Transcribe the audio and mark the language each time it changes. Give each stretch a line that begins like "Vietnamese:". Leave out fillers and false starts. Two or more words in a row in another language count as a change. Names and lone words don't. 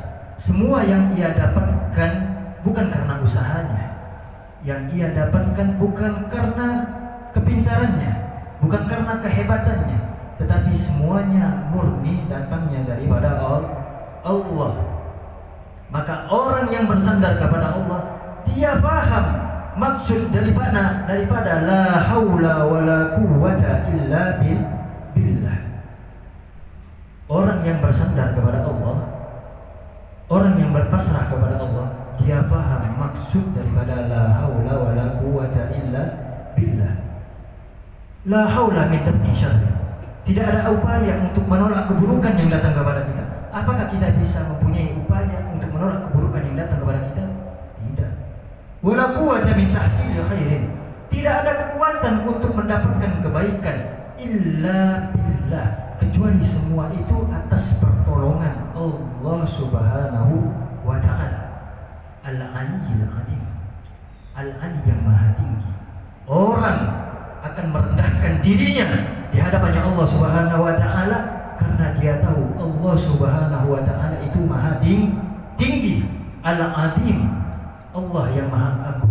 Indonesian: Semua yang ia dapatkan bukan karena usahanya, yang ia dapatkan bukan karena kepintarannya, bukan karena kehebatannya, tetapi semuanya murni datangnya daripada Allah. Maka orang yang bersandar kepada Allah, dia paham maksud daripada
Arabic: لا حول ولا قوة إلا بالله.
Indonesian: Orang yang bersandar kepada Allah, orang yang berpasrah kepada Allah, dia paham maksud daripada
Arabic: لا حول ولا قوة إلا بالله. لا حول من دفع شر.
Indonesian: Tidak ada upaya untuk menolak keburukan yang datang kepada kita. Apakah kita bisa mempunyai upaya untuk menolak keburukan yang datang kepada kita? Tidak.
Arabic: ولا قوة من تحصيل خير.
Indonesian: Tidak ada kekuatan untuk mendapatkan kebaikan
Arabic: إلا بالله,
Indonesian: kecuali semua itu atas pertolongan Allah
Arabic: سبحانه وتعالى. العلي العظيم,
Indonesian: Al-Ali yang maha tinggi. Orang akan merendahkan dirinya di hadapannya Allah
Arabic: سبحانه وتعالى
Indonesian: karena dia tahu Allah
Arabic: سبحانه وتعالى
Indonesian: itu maha tinggi. Al-Azim, Allah yang maha agung.